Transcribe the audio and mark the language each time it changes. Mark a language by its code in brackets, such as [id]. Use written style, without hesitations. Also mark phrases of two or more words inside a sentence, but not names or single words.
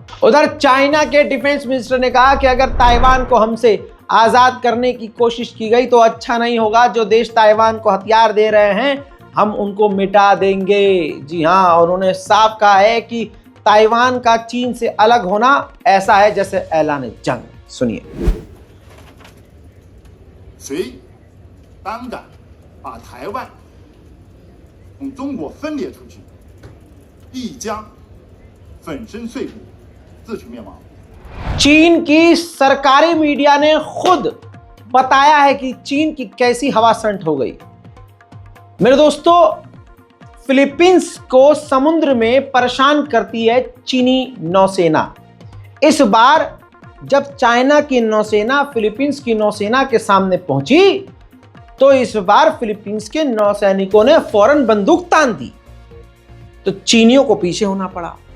[hi] उधर चाइना के डिफेंस मिनिस्टर ने कहा कि अगर ताइवान को हमसे आज़ाद करने की कोशिश की गई तो अच्छा नहीं होगा। जो देश ताइवान को हथियार दे रहे हैं हम उनको मिटा देंगे। जी हाँ, उन्होंने साफ कहा है कि ताइवान का चीन से अलग होना ऐसा है जैसे ऐलान जंग। सुनिए। [zh] 谁胆敢把台湾从中国分裂出去，必将粉身碎骨，自取灭亡。 [hi] चीन की सरकारी मीडिया ने खुद बताया है कि चीन की कैसी हवा संट हो गई। मेरे दोस्तों, फिलीपींस को समुद्र में परेशान करती है चीनी नौसेना। इस बार जब चाइना की नौसेना फिलीपींस की नौसेना के सामने पहुंची तो इस बार फिलीपींस के नौसैनिकों ने फौरन बंदूक तान दी, तो चीनियों को पीछे होना पड़ा।